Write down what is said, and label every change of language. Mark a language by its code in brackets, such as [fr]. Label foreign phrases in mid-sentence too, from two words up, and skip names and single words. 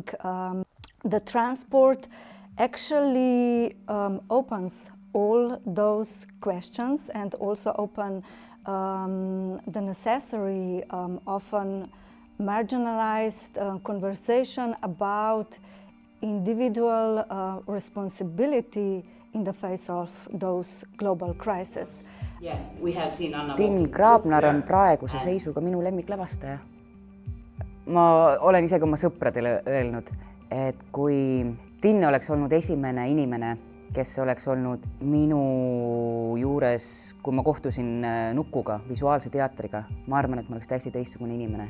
[en] The Transport actually opens all those questions and also open the necessary, often marginalized conversation about individual responsibility in the face of those global crises. [et] Tim Grabner on praeguse seisuga minu lemmiklavastaja. Ma olen isegi oma sõpradele öelnud, et kui Tinne oleks olnud esimene inimene, kes oleks olnud minu juures, kui ma kohtusin nukuga, visuaalse teatriga, ma arvan, et ma oleks täiesti teistsugune inimene.